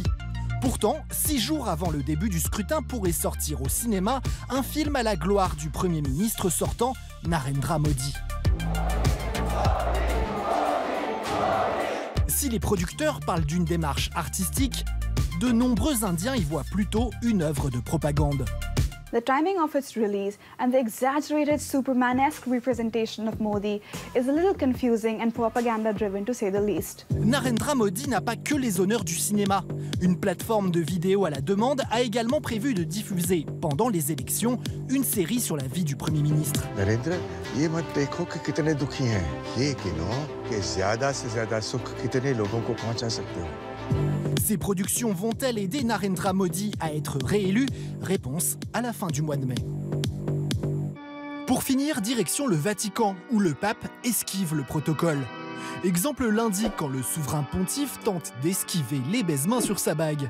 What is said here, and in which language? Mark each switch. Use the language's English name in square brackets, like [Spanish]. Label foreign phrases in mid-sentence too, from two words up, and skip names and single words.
[French] Pourtant, 6 jours avant le début du scrutin pourrait sortir au cinéma un film à la gloire du Premier ministre sortant, Narendra Modi. Si les producteurs parlent d'une démarche artistique, de nombreux Indiens y voient plutôt une œuvre de propagande. [English] The timing of its release and the exaggerated Superman-esque representation of Modi is a little confusing and propaganda-driven to say the least. [French] Narendra Modi n'a pas que les honneurs du cinéma. Une plateforme de vidéo à la demande a également prévu de diffuser, pendant les élections, une série sur la vie du Premier ministre. [Hindi] नरेंद्र, ये मत देखो कि कितने दुखी हैं, ये गिनो कि ज़्यादा से ज़्यादा सुख कितने लोगों को पहुंचा सकते हो. [French] Ces productions vont-elles aider Narendra Modi à être réélu? Réponse à la fin du mois de mai. Pour finir, direction le Vatican, où le pape esquive le protocole. Exemple lundi, quand le souverain pontife tente d'esquiver les baise-mains sur sa bague.